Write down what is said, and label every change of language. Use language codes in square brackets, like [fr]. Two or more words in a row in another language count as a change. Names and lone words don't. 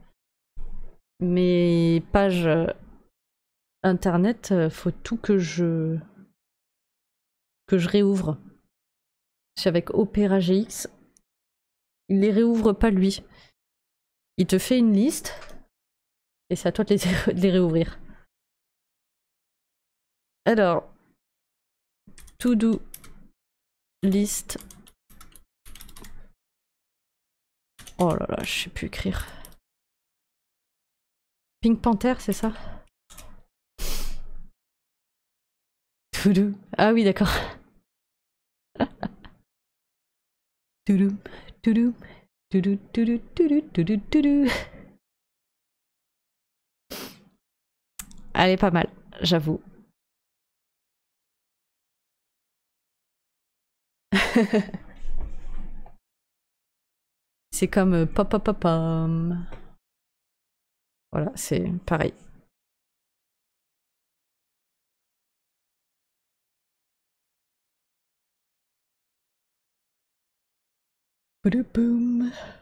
[fr] Mes pages internet, faut tout que je réouvre. C'est avec Opera GX. Il les réouvre pas lui. Il te fait une liste et c'est à toi de les réouvrir. Alors, [en] to do list. [fr] Oh là là, je sais plus écrire. Pink Panther, c'est ça? [en] To do. [fr] Ah oui, d'accord. [en] To do, to do, to do, to do, to do, to do, to do. [fr] Elle est pas mal, j'avoue. C'est comme pop pop pop pom. Voilà, c'est pareil. Boum.